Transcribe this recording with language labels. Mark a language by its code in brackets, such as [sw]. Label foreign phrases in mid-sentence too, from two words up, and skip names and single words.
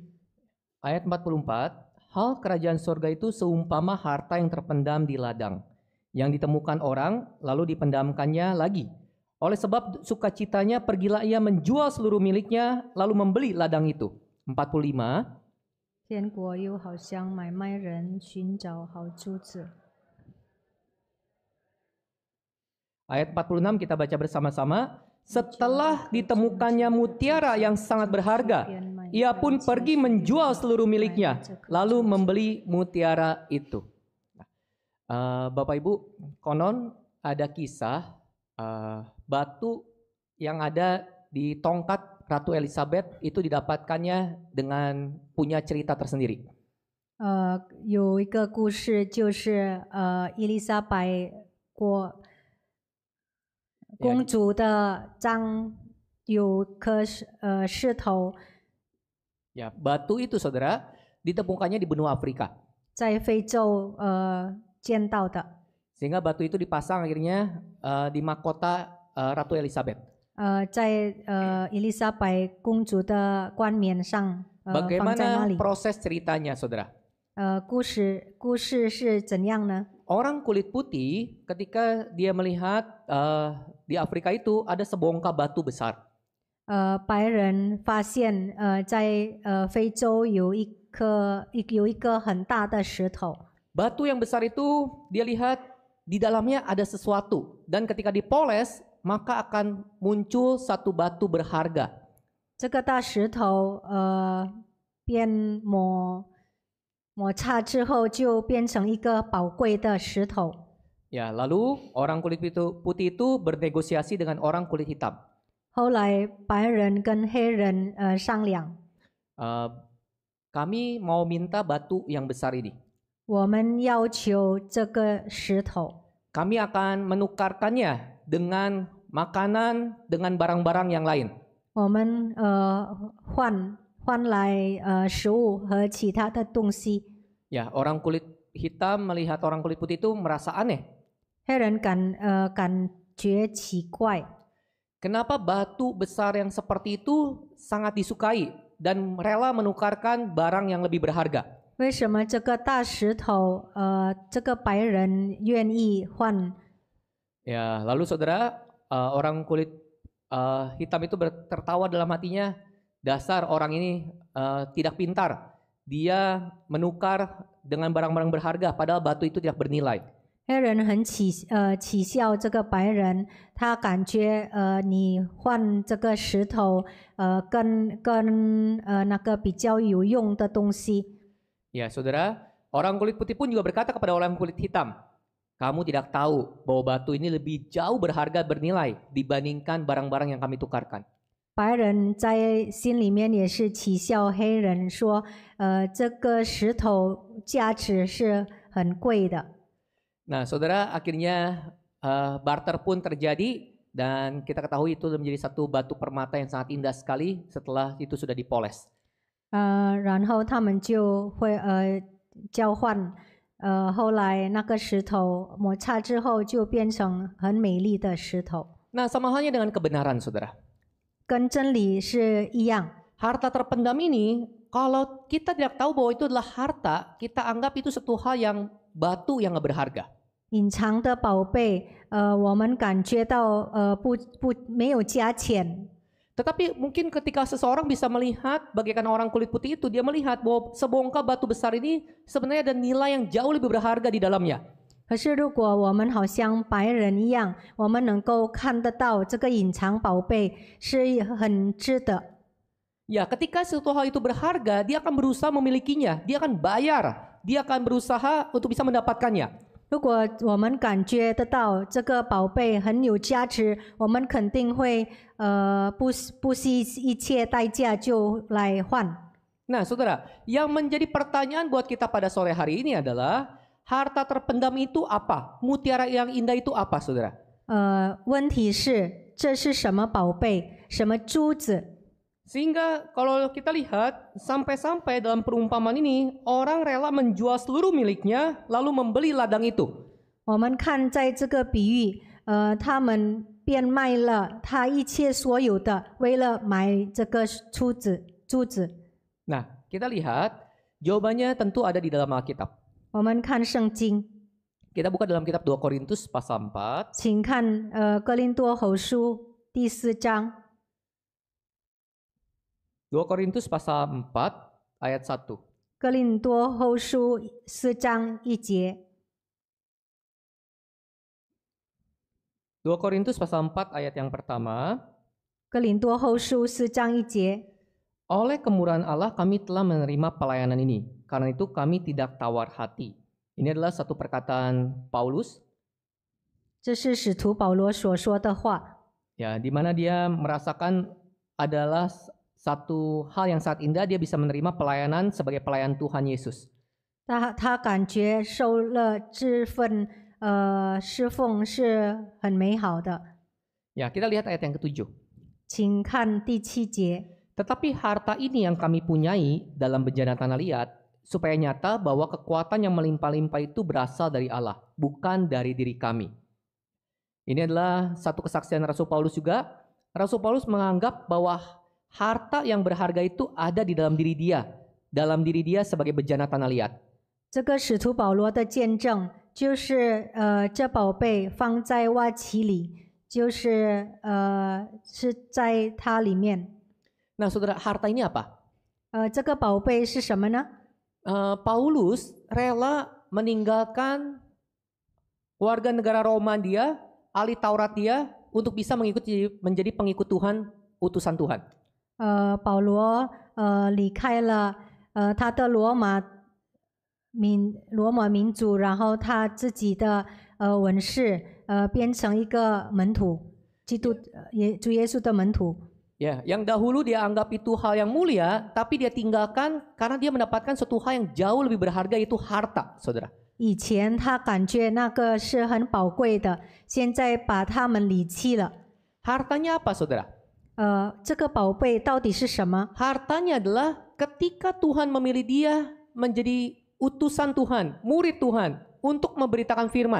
[id] Ayat 44, hal kerajaan surga itu seumpama harta yang terpendam di ladang, yang ditemukan orang lalu dipendamkannya lagi. Oleh sebab sukacitanya pergilah ia menjual seluruh miliknya lalu membeli ladang itu. 45. [zh] 天国又好像买卖人寻找好珠子。 [id] Ayat 46 kita baca bersama-sama. Setelah ditemukannya mutiara yang sangat berharga, ia pun pergi menjual seluruh miliknya lalu membeli mutiara itu. Bapak Ibu, konon ada kisah batu yang ada di tongkat Ratu Elizabeth itu didapatkannya dengan punya cerita tersendiri. [zh] 有一个故事，就是伊丽莎白公主的章有颗石头。 [id] Ya, batu itu saudara ditemukannya di benua Afrika. [zh] 在非洲见到的。 [id] Sehingga batu itu dipasang akhirnya di mahkota Ratu Elizabeth. [zh] 在伊丽莎白公主的冠冕上放在那 [id] Bagaimana [zh] 里。 [id] proses ceritanya, saudara? [zh] 故事是怎样呢？ [id] Orang kulit putih ketika dia melihat di Afrika itu ada sebongkah batu besar. [zh] 白人发现在非洲有一个很大的石头。 [id] Batu yang besar itu dia lihat di dalamnya ada sesuatu dan ketika dipoles maka akan muncul satu batu berharga. [zh] 这个大石头变摩擦之后就变成一个宝贵的石头。 [id] Ya, lalu orang kulit putih itu bernegosiasi dengan orang kulit hitam. [zh] 后来白人跟黑人商量， [id] Kami mau minta batu yang besar ini. [zh] 我们要求这个石头， [id] Kami akan menukarkannya dengan makanan, dengan barang-barang yang lain. [zh] 我们换来食物和其他的东西。 [id] Ya, orang kulit hitam melihat orang kulit putih itu merasa aneh. [zh] 黑人感觉奇怪， [id] Kenapa batu besar yang seperti itu sangat disukai dan rela menukarkan barang yang lebih berharga? [zh] 为什么这个大石头这个白人愿意换？ [id] Ya, lalu saudara, orang kulit hitam itu tertawa dalam hatinya, dasar orang ini tidak pintar. Dia menukar dengan barang-barang berharga padahal batu itu tidak bernilai. [zh] 黑人很耻笑这个白人，他感觉你换这个石头跟那个比较有用的东西。 [id] Ya, saudara, orang kulit putih pun juga berkata kepada orang kulit hitam, kamu tidak tahu bahwa batu ini lebih jauh berharga bernilai dibandingkan barang-barang yang kami tukarkan. [zh] 白人在心里面也是耻笑黑人，说这个石头价值是很贵的。 [id] Nah, saudara, akhirnya barter pun terjadi dan kita ketahui itu menjadi satu batu permata yang sangat indah sekali setelah itu sudah dipoles. [zh] 然后他们就会交换，后来那个石头摩擦之后就变成很美丽的石头， [id] Nah, sama halnya dengan kebenaran, saudara. [zh] 跟真理是一样。 [id] Harta terpendam ini, kalau kita tidak tahu bahwa itu adalah harta, kita anggap itu satu hal yang batu yang gak berharga. [zh] 隐藏的宝贝，我们感觉到没有价钱。 [id] Tetapi mungkin ketika seseorang bisa melihat bagaikan orang kulit putih itu, dia melihat bahwa sebongkah batu besar ini sebenarnya ada nilai yang jauh lebih berharga di dalamnya. [zh] 可是如果我们好像白人一样，我们能够看得到这个隐藏宝贝是很值得。 [id] Ya, ketika suatu hal itu berharga, dia akan berusaha memilikinya, dia akan bayar, dia akan berusaha untuk bisa mendapatkannya. [zh] 如果我们感觉得到这个宝贝很有价值，我们肯定会不惜一切代价就来换。 [id] Nah, saudara, yang menjadi pertanyaan buat kita pada sore hari ini adalah harta terpendam itu apa? Mutiara yang indah itu apa, saudara? [zh] 问题是这是什么宝贝？什么珠子？ [id] Sehingga kalau kita lihat sampai-sampai dalam perumpamaan ini orang rela menjual seluruh miliknya lalu membeli ladang itu. [zh] 我们看在这个比喻，他们变卖了他一切所有的，为了买这个珠子。 [id] Nah, kita lihat jawabannya tentu ada di dalam Alkitab. [zh] 我们看圣经， [id] Kita buka dalam kitab 2 Korintus pasal 4. [zh] 请看哥林多后书第4章。 [id] 2 Korintus pasal 4 ayat 1. [zh] 哥林多后书4章1节。 [id] 2 Korintus pasal 4 ayat yang pertama. [zh] 哥林多后书4章1节。 [id] Oleh kemurahan Allah kami telah menerima pelayanan ini. Karena itu kami tidak tawar hati. Ini adalah satu perkataan Paulus [zh] 这是使徒保罗所说的话。 [id] ya, di mana dia merasakan adalah satu hal yang sangat indah, dia bisa menerima pelayanan sebagai pelayan Tuhan Yesus. [zh] 他感觉受了这份侍奉是很美好的。 [id] Ya, kita lihat ayat yang ke-7. [zh] 请看第7节。 [id] Tetapi harta ini yang kami punyai dalam bejana tanah liat, supaya nyata bahwa kekuatan yang melimpah-limpah itu berasal dari Allah, bukan dari diri kami. Ini adalah satu kesaksian Rasul Paulus juga. Rasul Paulus menganggap bahwa harta yang berharga itu ada di dalam diri dia sebagai bejana tanah liat. [zh] 这个使徒保罗的见证就是这宝贝放在瓦器里，就是是在它里面。 [id] Nah, saudara, harta ini apa? [zh] 这个宝贝是什么呢？ [id] Paulus rela meninggalkan warga negara Roma dia, ahli Taurat dia, untuk bisa menjadi pengikut Tuhan, utusan Tuhan. [zh] 保罗离开了他的罗马民族，然后他自己的文士变成一个门徒，主耶稣的门徒。 [id] Ya, yang dahulu dia anggap itu hal yang mulia, tapi dia tinggalkan karena dia mendapatkan suatu hal yang jauh lebih berharga, yaitu harta, saudara. [zh] 以前他感觉那个是很宝贵的，现在把他们离弃了。 [id] Hartanya apa, saudara? [zh] 这个宝贝到底是什么？ [id] Hartanya adalah ketika Tuhan memilih dia menjadi utusan Tuhan, murid Tuhan, untuk memberitakan firman.